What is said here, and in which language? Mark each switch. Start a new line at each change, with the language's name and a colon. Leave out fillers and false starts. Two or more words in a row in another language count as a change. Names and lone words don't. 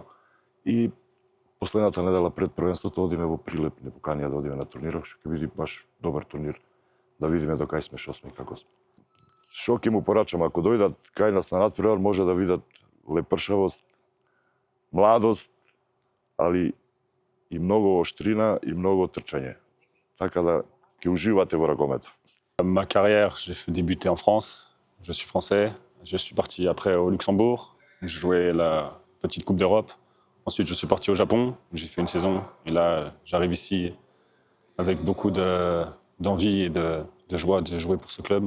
Macedonian: И последната недела пред првенството одиме во Прилеп, не поканија да одиме на турнирот, што ќе биде баш добар турнир, да видиме до кај сме, што сме и како сме. Што ќе му порачам, ако дојдат кај нас на надпревар, може да видат лепршавост, младост, али и многу оштрина и многу трчање. Така да ќе уживате во рагомет.
French: Ma carrière, j'ai débuté en France. Je suis français. Je suis parti après au Luxembourg. J'ai joué la petite Coupe d'Europe. Ensuite, je suis parti au Japon. J'ai fait une saison. Et là, j'arrive ici avec beaucoup d'envie et de joie de jouer pour ce club.